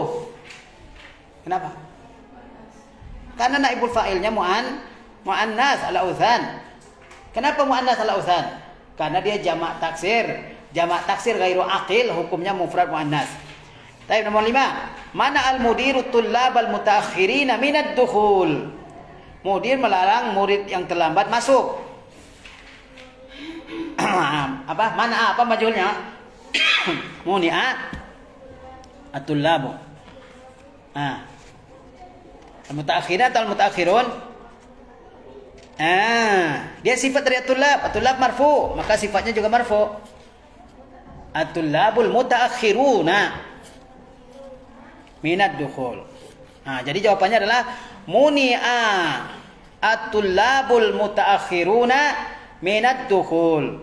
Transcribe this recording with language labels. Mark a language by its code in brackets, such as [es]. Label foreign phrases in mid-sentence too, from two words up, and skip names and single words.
[id] Kenapa? Karena [ar] نائب الفاعل مؤنث الأوثان. [id] Kenapa [ar] مؤنث الأوثان? [id] Karena dia jamak taksir. Jamak taksir [ar] غير عاقل, [id] hukumnya [ar] مفرد مؤنث. [id] Baik, nomor 5. [ar] منع المدير الطلاب المتأخرين من الدخول. [id] Mudir melarang murid yang terlambat masuk. Apa majhulnya? [ar] منع الطلاب. المتأخرين atau المتأخرون? [id] Dia sifat dari at-tullab. [ar] الطلاب مرفوع, [id] maka sifatnya juga [ar] مرفوع. الطلاب المتأخرون من الدخول. [id] Jadi jawabannya adalah [ar] منع الطلاب المتأخرون من الدخول.